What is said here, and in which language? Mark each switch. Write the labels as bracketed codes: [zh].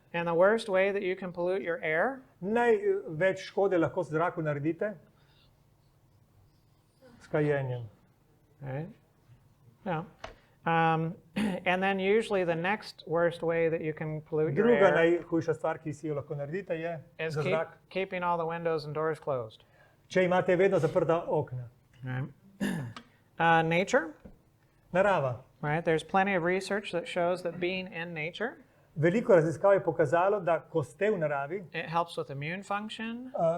[en] And the worst way that you can pollute your air [sl] Največ škode lahko z zraku naredite s kajenjem. [en] right? Yeah. And then usually the next worst way that you can pollute your [sl] Druga [en] air [sl] najhujša stvar, ki si jo lahko naredite, je [en] is [sl] za zrak. [en] keeping all the windows and doors closed. [sl] Če imate vedno zaprta okna. [en] Right? Nature, [sl] Narava. [en] right? There's plenty of research that shows that being in nature, [sl] Veliko raziskav je pokazalo, da ko ste v naravi, [en] it helps with immune function.